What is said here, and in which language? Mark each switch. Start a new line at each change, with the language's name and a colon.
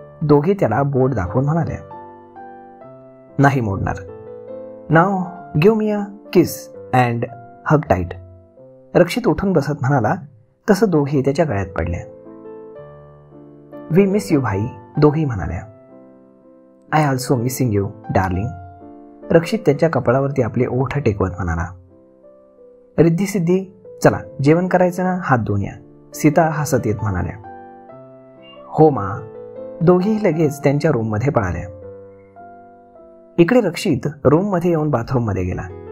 Marathi: दोघे त्याला बोट दाखवून म्हणाल्या, नाही मोडणार.
English: Now give me a kiss and hug tight.
Marathi: रक्षित उठून बसत म्हणाला तसं दोघे त्याच्या गळ्यात पडल्या.
English: we miss you भाई,
Marathi: दोघेही म्हणाल्या.
English: I also missing you darling.
Marathi: रक्षित त्याच्या कपाळावरती आपले ओठ टेकवत म्हणाला. रिद्धी सिद्धी, चला जेवण करायचं ना, हात धुवून या, सीता हसत येत म्हणाल्या. हो मा. दोघेही लगेच त्यांच्या रूममध्ये पळाल्या. इकडे रक्षित रूममध्ये येऊन बाथरूममध्ये गेला.